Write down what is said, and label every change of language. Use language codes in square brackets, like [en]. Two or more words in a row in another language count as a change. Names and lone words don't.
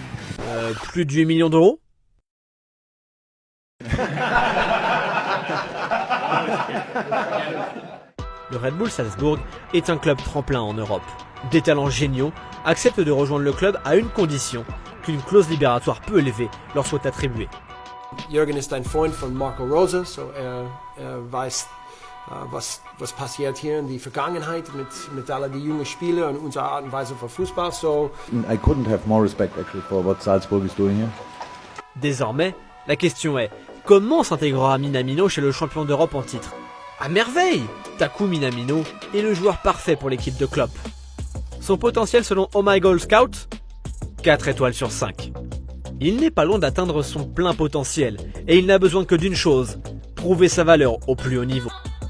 [fr] Plus de 8 millions d'euros? Le Red Bull Salzbourg est un club tremplin en Europe. Des talents géniaux acceptent de rejoindre le club à une condition, qu'une clause libératoire peu élevée leur soit attribuée. [de] Jürgen ist ein Freund von Marco Rose, so weiß, was passiert hier in die Vergangenheit mit all die jungen Spieler und unserer Art und Weise von Fußball. [en] So I couldn't have more respect actually for what Salzburg is doing here. [fr] Désormais, la question est, comment s'intégrera Minamino chez le champion d'Europe en titre? À merveille! Taku Minamino est le joueur parfait pour l'équipe de Klopp. Son potentiel selon Oh My Goal Scout? 4 étoiles sur 5. Il n'est pas loin d'atteindre son plein potentiel et il n'a besoin que d'une chose, prouver sa valeur au plus haut niveau.